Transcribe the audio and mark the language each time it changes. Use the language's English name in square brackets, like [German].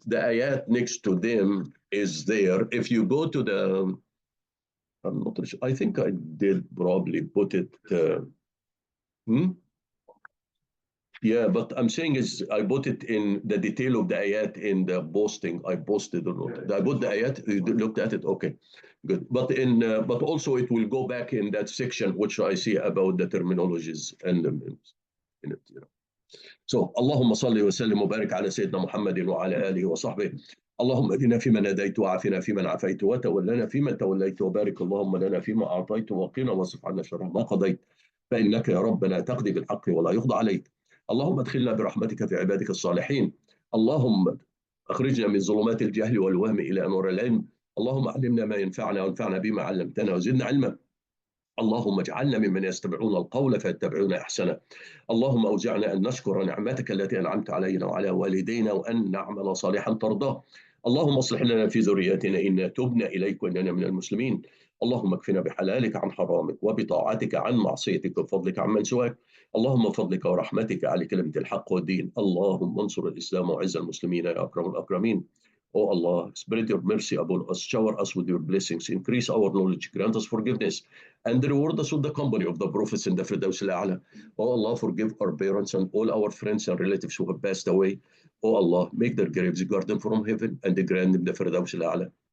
[English] The ayat next to them is there. If you go to the, I'm not sure, I think I did probably put it, yeah, but I'm saying is I put it in the detail of the ayat in the posting. I posted or not. I put the ayat, you looked at it, okay, good. But also it will go back in that section which I see about the terminologies and in it, So [Arabic] اللهم صل وسلم وبارك على سيدنا محمد وعلى آله وصحبه. اللهم اهدنا فيمن هديت وعافنا فيمن عافيت وتولنا فيمن توليت وبارك اللهم لنا فيما أعطيت وقنا واصرف عنا شر ما قضيت فإنك يا ربنا تقضي بالحق ولا يقضى عليك. اللهم ادخلنا برحمتك في عبادك الصالحين. اللهم أخرجنا من ظلمات الجهل والوهم إلى نور العلم. اللهم علمنا ما ينفعنا وانفعنا بما علمتنا وزدنا علما. اللهم اجعلنا ممن يستمعون القول فيتبعون احسنه. اللهم اوزعنا ان نشكر نعمتك التي انعمت علينا وعلى والدينا وان نعمل صالحا ترضاه. اللهم اصلح لنا في ذريتنا انا تبنا اليك واننا من المسلمين. اللهم اكفنا بحلالك عن حرامك وبطاعتك عن معصيتك وبفضلك عمن سواك. اللهم فضلك ورحمتك على كلمه الحق والدين. اللهم انصر الاسلام وعز المسلمين يا اكرم الاكرمين. [English] Oh Allah, spread your mercy upon us, shower us with your blessings, increase our knowledge, grant us forgiveness, and reward us with the company of the prophets in the Firdaus al-A'la. Oh Allah, forgive our parents and all our friends and relatives who have passed away. Oh Allah, make their graves a garden from heaven and grant them the Firdaus al-A'la.